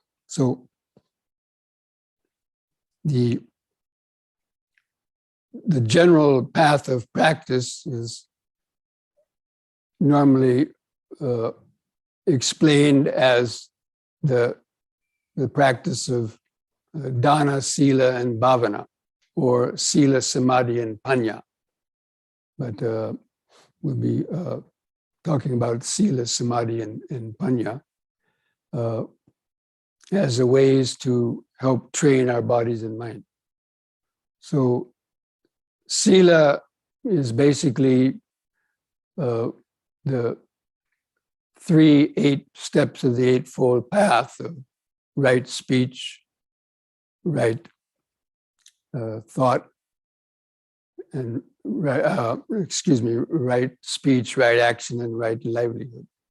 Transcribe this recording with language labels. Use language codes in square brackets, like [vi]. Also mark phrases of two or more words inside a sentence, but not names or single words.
[en] So the general path of practice is normally explained as the practice of dana, sila, and bhavana, or sila, samadhi, and panya. But we'll be talking about sila, samadhi, and panya as the ways to help train our bodies and mind. So sila is basically the 8 steps of the Eightfold Path of right speech, right thought, and right speech, right action, and right livelihood.